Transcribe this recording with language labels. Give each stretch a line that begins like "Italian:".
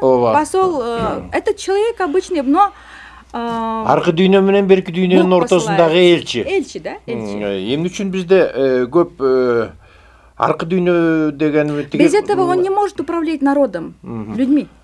Russian: Посол это человек обычный, но
Kyrgyz: аркы дүйнө менен берки дүйнөнүн ортосундагы элчи. Элчи да, элчи. Эмне үчүн бизде көп аркы дүйнө деген
Russian: без этого он не может управлять народом, людьми.